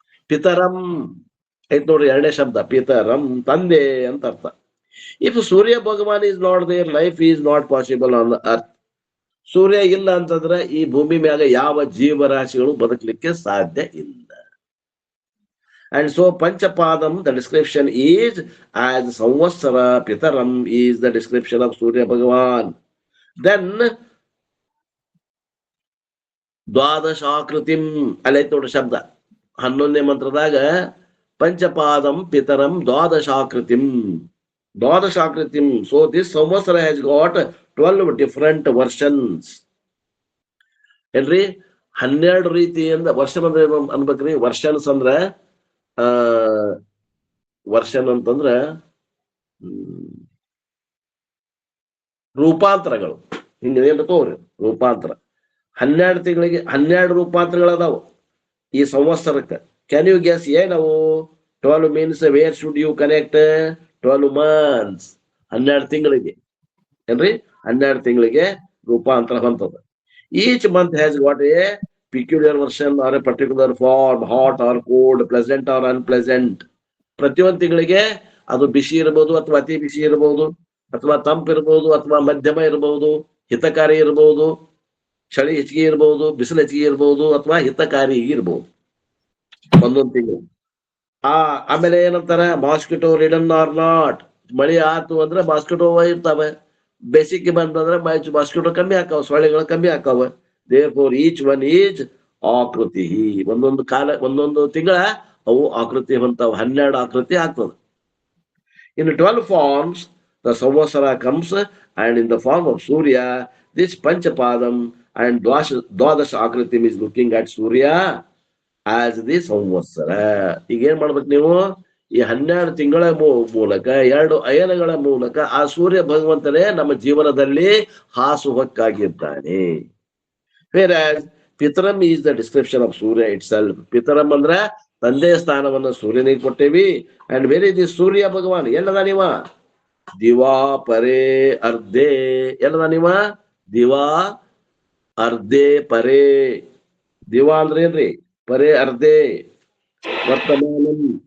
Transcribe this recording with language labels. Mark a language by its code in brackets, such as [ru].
[kn] ಪಿತರಂ ಐತ್ ನೋಡ್ರಿ ಎರಡನೇ ಶಬ್ದ, ಪಿತರಂ ತಂದೆ ಅಂತ ಅರ್ಥ. [en] If Surya Bhagwan is not there, life is not possible on the earth. [kn] ಸೂರ್ಯ ಇಲ್ಲ ಅಂತಂದ್ರೆ ಈ ಭೂಮಿ ಮ್ಯಾಗ ಯಾವ ಜೀವರಾಶಿಗಳು ಬದುಕಲಿಕ್ಕೆ ಸಾಧ್ಯ ಇಲ್ಲ. [en] And so Panchapadam, the description is as Samvatsara, Pitaram is the description of Surya Bhagavan. [kn] Then Dwadashakritim, ಅಲ್ಲೈತ್ ನೋಡ್ರಿ ಶಬ್ದ 11ನೇ ಮಂತ್ರದಾಗ Panchapadam, Pitaram, Dwadashakritim. Dwadashakritim. [en] So this Samvatsara has got 12 different versions. [kn] ಏನ್ರಿ 12 ರೀತಿಯಿಂದ ವರ್ಷ ಅಂದ್ರೆ ಅನ್ಬೇಕ್ರಿ. ವರ್ಷನ್ಸ್ ಅಂದ್ರ ವರ್ಷನ್ ಅಂತಂದ್ರ ರೂಪಾಂತರಗಳು. ಹಿಂಗೇನ್ ತಗೋರಿ ರೂಪಾಂತರ. 12 ತಿಂಗಳಿಗೆ 12 ರೂಪಾಂತರಗಳದಾವ ಈ ಸಂವತ್ಸರಕ್ಕೆ. [en] can you guess [kn] ಏನವು? [en] 12 means where should you connect? 12 months, [kn] 12 ತಿಂಗಳಿಗೆ ಏನ್ರಿ. 12 ತಿಂಗಳಿಗೆ ರೂಪಾಂತರ ಹೊಂತದ. [en] Each month has got a peculiar version or a particular form, hot or cold, pleasant or unpleasant. [kn] ಪ್ರತಿಯೊಂದು ತಿಂಗಳಿಗೆ ಅದು ಬಿಸಿ ಇರಬಹುದು, ಅಥವಾ ಅತಿ ಬಿಸಿ ಇರಬಹುದು, ಅಥವಾ ತಂಪಿರಬಹುದು, ಅಥವಾ ಮಧ್ಯಮ ಇರಬಹುದು, ಹಿತಕಾರಿ ಇರಬಹುದು, ಚಳಿ ಹೆಚ್ಚಿಗೆ ಇರಬಹುದು, ಬಿಸಿಲು ಹೆಚ್ಚಿಗೆ ಇರಬಹುದು, ಅಥವಾ ಹಿತಕಾರಿ ಇರಬಹುದು ಒಂದೊಂದು ತಿಂಗಳು. ಆಮೇಲೆ ಏನಂತಾರ, [en] Mosquito ridden or not. [kn] ಮಳಿ ಆತು ಅಂದ್ರೆ ಮಾಸ್ಕಿಟೋ ಇರ್ತಾವೆ, ಬೇಸಿಗೆ ಬಂತಂದ್ರೆ ಮಾಸ್ಕಿಟೋ ಕಮ್ಮಿ ಆಕಾವ, ಸೊಳ್ಳೆಗಳು ಕಮ್ಮಿ ಆಕಾವ. [en] Therefore each one is [kn] ಆಕೃತಿ. ಒಂದೊಂದು ಕಾಲ ಒಂದೊಂದು ತಿಂಗಳ ಅವು ಆಕೃತಿ ಹೊಂತಾವ. 12 ಆಕೃತಿ ಆಗ್ತದೆ. [en] In 12 forms the Samvatsara comes, and in the form of Surya this Panchapadam and Dwadash Akritim is looking at Surya as the Samvatsara. [kn] ಈಗ ಏನ್ ಮಾಡ್ಬೇಕು ನೀವು? ಈ 12 ತಿಂಗಳ ಮೂಲಕ 2 ಅಯನಗಳ ಮೂಲಕ ಆ ಸೂರ್ಯ ಭಗವಂತನೇ ನಮ್ಮ ಜೀವನದಲ್ಲಿ ಹಾಸುಹಕ್ಕಾಗಿದ್ದಾನೆ. [en] Whereas Pitaram is the description of Surya itself. [kn] Pitaram ಅಂದ್ರ ತಂದೆಯ ಸ್ಥಾನವನ್ನು ಸೂರ್ಯನಿಗೆ ಕೊಟ್ಟೇವಿ. [en] And where is this Surya Bhagavan? [kn] ಎಲ್ಲದ ನೀವ? ದಿವಾ ಪರೇ ಅರ್ಧೆ. ಎಲ್ಲದ ನೀವ? ದಿವಾ ಅರ್ಧೆ ಪರೇ. ದಿವಾ ಅಂದ್ರೆ ಏನ್ರಿ? ಪರೇ ಅರ್ಧೆ. ವರ್ತಮಾನಂ.